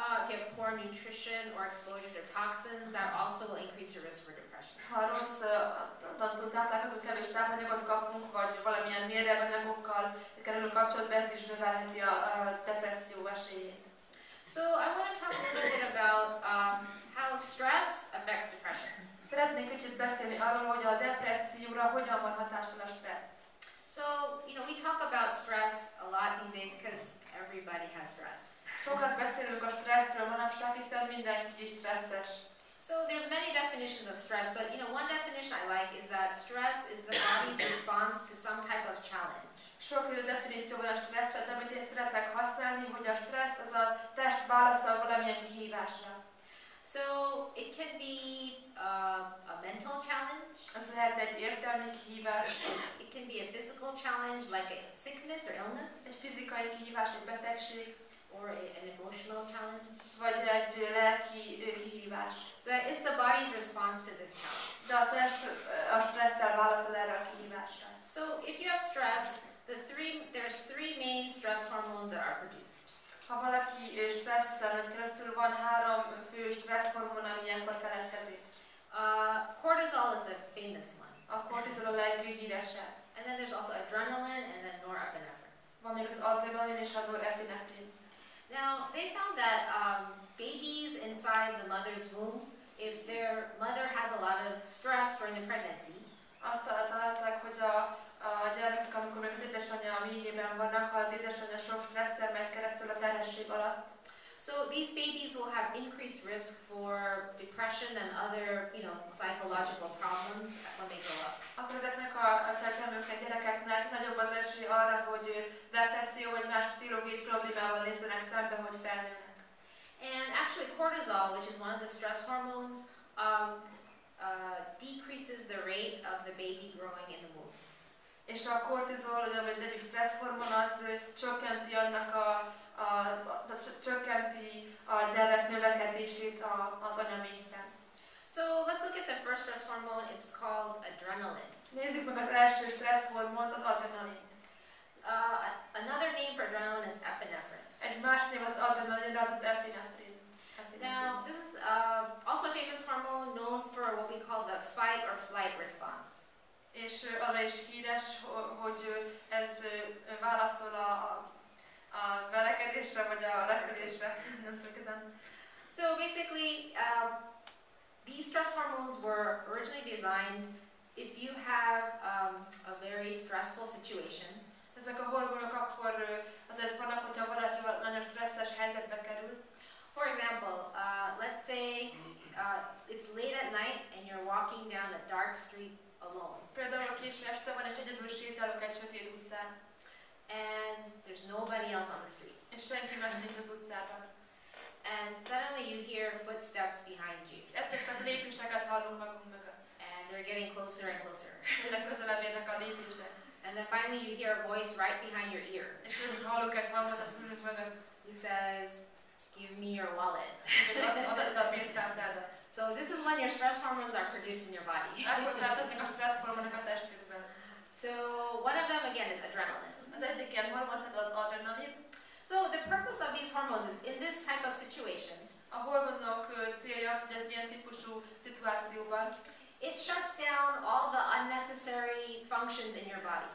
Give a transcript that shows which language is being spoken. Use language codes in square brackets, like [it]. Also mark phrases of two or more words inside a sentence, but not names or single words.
[en] If you have poor nutrition or exposure to toxins, that also will increase your risk for depression. [hu] Ha rossz táplálkozunk, kevés tápanyagot kapunk, vagy valamilyen mérgeanyagokkal kerül kapcsolatba, ez is növelheti a depresszió esélyét. [en] So I want to talk a little bit about how stress affects depression. [hu] Szeretnék kicsit beszélni arról, hogy a depresszióra hogyan van hatással a stressz. [en] So, we talk about stress a lot these days because everybody has stress. [hu] Sokat beszélünk a stresszről manapság, hiszen mindenki is stresszes. [en] So there's many definitions of stress, but one definition I like is that stress is the body's response to some type of challenge. [hu] Sok definíció van a stresszre, de amit én szeretek használni, hogy a stressz az a test válaszol valamilyen kihívásra. [en] So it can be a mental challenge. [hu] Ez lehet egy értelmi kihívás. [en] It can be a physical challenge like a sickness or illness. [hu] Egy fizikai kihívás, egy betegség. [en] Or an emotional challenge. [hu] Vagy egy lelki kihívás. [en] But it's the body's response to this challenge. [hu] De a test a stresszel válaszol erre a kihívásra. [en] So if you have stress, there's three main stress hormones that are produced. [hu] Ha valaki stresszel megy keresztül, van 3 fő stressz hormon, ami ilyenkor keletkezik. [en] Cortisol is the famous one. [hu] A kortizol a leghíresebb. [en] And then there's also adrenaline and then norepinephrine. [hu] Van még az adrenalin és a norepinephrine. [en] Now, they found that babies inside the mother's womb, if their mother has a lot of stress during the pregnancy, [hu] azt találták, hogy a gyermekek, amikor még az édesanyja a méhében vannak, ha az édesanyja sok stresszel megy keresztül a terhesség alatt. [en] So these babies will have increased risk for depression and other, psychological problems when they grow up. [hu] Akkor ezeknek a csecsemőknek, gyerekeknek nagyobb az esély arra, hogy depresszió vagy más pszichológiai problémával nézzenek szembe, hogy felnőnek. [en] And actually cortisol, which is one of the stress hormones, decreases the rate of the baby growing in the womb. [hu] És a kortizol, vagy az egyik stressz hormon, az csökkenti csökkenti a gyerek növekedését az anyaméhben. [en] So let's look at the first stress hormone. It's called adrenaline. [hu] Nézzük meg az első stressz hormont, az adrenalin. [en] Another name for adrenaline is epinephrine. [hu] Egy más név az adrenalin, az epinephrine. [en] Now, this is also a famous hormone known for what we call the fight or flight response. [hu] És arra is híres, hogy ez válaszol a verekedésre, vagy a repülésre. Nem tudok ezen. [en] So basically, these stress hormones were originally designed if you have a very stressful situation. [hu] Ezek a hormonok akkor azért vannak, hogyha valaki nagyon stresszes helyzetbe kerül. [en] For example, let's say it's late at night and you're walking down a dark street alone. [hu] Például késő este van és egyedül sétálok egy sötét utcán. [en] And there's nobody else on the street. [hu] És senki más nincs az utcában. [en] And suddenly you hear footsteps behind you. [hu] Egyszer csak lépéseket hallunk magunk mögött. [en] And they're getting closer and closer. [hu] És egyre közelebb érnek a lépések. [en] And then finally you hear a voice right behind your ear. [hu] És hallok egy hangot a fülünk mögött. [en] Who says, "Give me your wallet." [hu] Add a pénztárcádat. [en] So this is when your stress hormones are produced in your body. [hu] Akkor keletkeznek a stressz hormonok a testükben. [en] So one of them again is adrenaline. [hu] Az egyik ilyen hormon, tehát az adrenalin. [en] So the purpose of these hormones is in this type of situation. [hu] A hormonok célja az, hogy egy ilyen típusú szituációban [en] it shuts down all the unnecessary functions in your body.